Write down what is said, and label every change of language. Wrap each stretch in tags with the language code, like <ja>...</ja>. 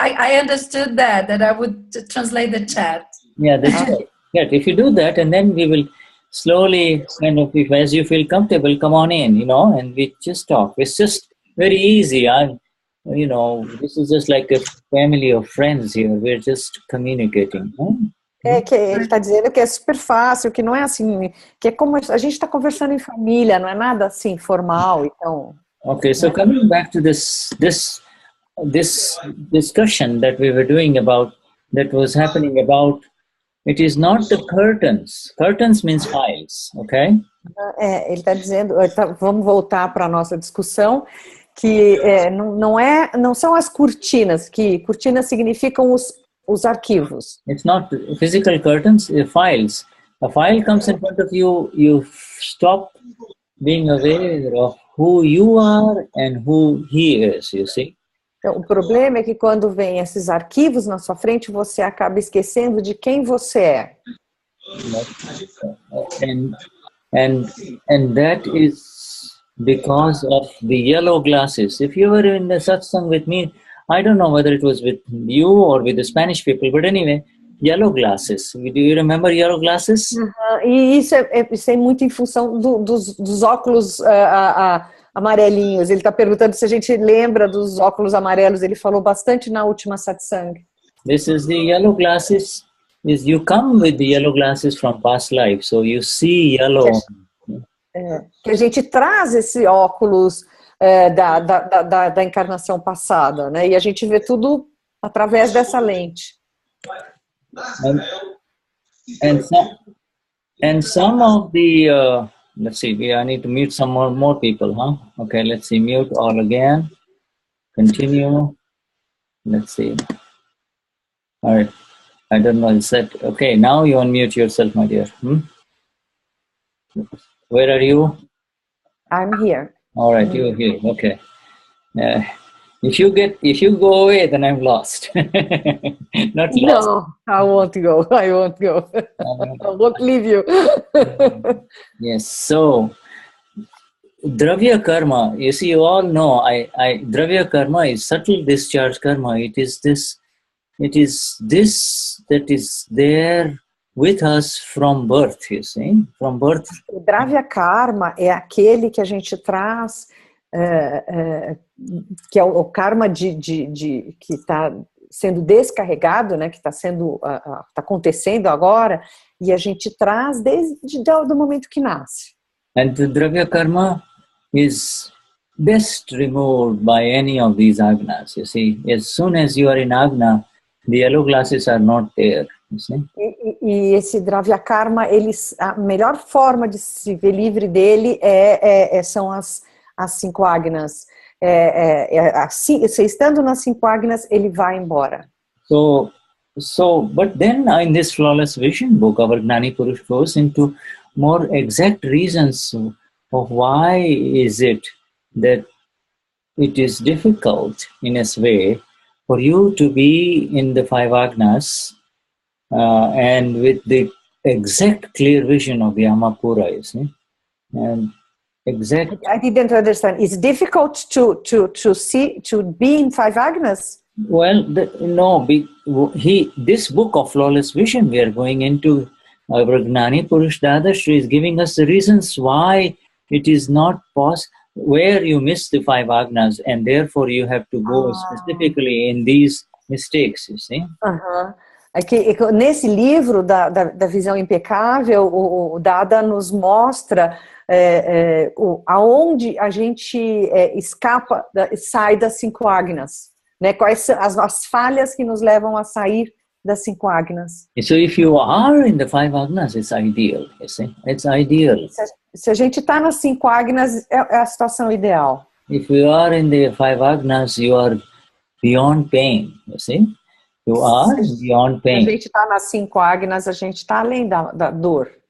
<en>I understood that I would translate the chat. Yeah, the chat. Yeah, if you do that, and then we will slowly kind of, if as you feel comfortable, come on in, and we just talk. It's just very easy. This is just like a family of friends here. We're just communicating.</en> <pt>Que ele está dizendo que é super fácil, que não é assim, que é como a gente está conversando em família, não é nada assim formal, então.</pt> <en>Okay, so coming back to this discussion that we were doing about, that was happening about, it is not the curtains. Curtains means files, okay?</en> <pt>Ele está dizendo, vamos voltar para a nossa discussão, que não são as cortinas, que cortinas significam os arquivos.</pt> <en>It's not physical curtains, files. A file comes in front of you, you stop being aware of who you are and who he is, you see?</en> <pt>Então, o problema é que quando vem esses arquivos na sua frente, você acaba esquecendo de quem você é.</pt> <en>And that is because of the yellow glasses. If you were in the satsang with me, I don't know whether it was with you or with the Spanish people, but anyway, yellow glasses. Do you remember yellow glasses?</en> <pt>E isso é muito em função dos óculos amarelinhos. Ele está perguntando se a gente lembra dos óculos amarelos. Ele falou bastante na última satsang.</pt> <en>This is the yellow glasses. You come with the yellow glasses from past life, so you see yellow.</en> <pt>Que a gente traz esse óculos da encarnação passada, né? E a gente vê tudo através dessa lente.</pt> <en>And some of the let's see, I need to mute some more people, huh? Okay, let's see, mute all again. Continue. Let's see. All right. I don't know. Is that okay? Now you unmute yourself, my dear. Where are you? I'm here. All right, you're here. Okay. If you go away, then I'm lost. Not lost. No, I won't go. I won't leave you. Yes. So, Dravya karma. You see, you all know. Dravya karma is subtle discharge karma. It is this that is there with us from birth, you see, from birth.</en> <pt>O Dravya karma é aquele que a gente traz, que é o karma que está sendo descarregado, né, que está acontecendo agora, e a gente traz desde o momento que nasce.</pt> <en>And the Dravya karma is best removed by any of these agnas, you see. As soon as you are in agna, the yellow glasses are not there.</en> <pt>E esse Dravya karma, a melhor forma de se ver livre dele são as 5 agnas. Você estando nas 5 agnas, ele vai embora.</pt> <en>But then in this flawless vision book, our Gnani Purush goes into more exact reasons of why is it that it is difficult in a way for you to be in the 5 agnas and with the exact clear vision of Yamapura, you see. And exact. I didn't understand. It's difficult to see, to be in 5 agnas? Well, this book of flawless vision we are going into, our Gnani Purush Dadashri is giving us the reasons why it is not possible, where you miss the 5 agnas, and therefore you have to go specifically in these mistakes, you see.</en> <pt>É que nesse livro da visão impecável, o Dada nos mostra aonde a gente escapa, sai das 5 agnas. né? Quais são as falhas que nos levam a sair das 5 agnas.</pt> <en>So if you are in the 5 agnas, it's ideal, you see? It's ideal.</en> <pt>Se a gente está nas 5 agnas, é a situação ideal.</pt> <en>If you are in the 5 agnas, you are beyond pain, you see? You are beyond pain.</en> <pt>Se a gente está nas 5 agnas, a gente está além da dor.</pt>